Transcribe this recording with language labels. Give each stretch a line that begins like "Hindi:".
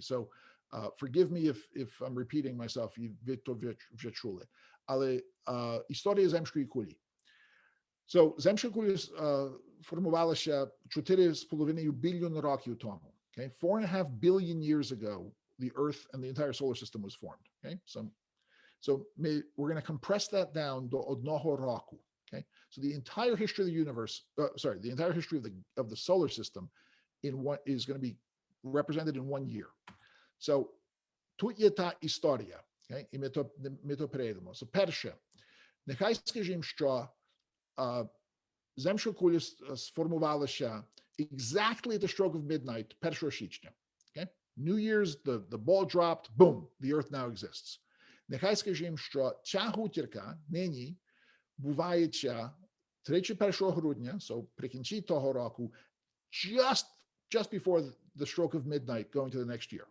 English: So forgive me if I'm repeating myself,
Ukrainian: ви то вже чули. Але історія земної кулі. So земна куля формувалася 4,5 біліон років тому.
English: Okay, 4.5 billion years ago, the Earth and the entire solar system was formed. Okay, so we're going to compress that down
Ukrainian: do одного року.
English: Okay, so the entire history of the universe, the entire history of the solar system is going to be represented in 1 year.
Ukrainian: So тут є та історія. Okay, і ми то перейдемо. So перше, нехай скажімо, що земна куля сформувалася
English: exactly at the stroke of midnight,
Ukrainian: 1 січня. Okay?
English: New Year's, the ball dropped, boom, the earth now exists.
Ukrainian: Нехай скажімо, що ця гутірка нині бувається 31 грудня, so при кінці того року,
English: just before the stroke of midnight going to the next year.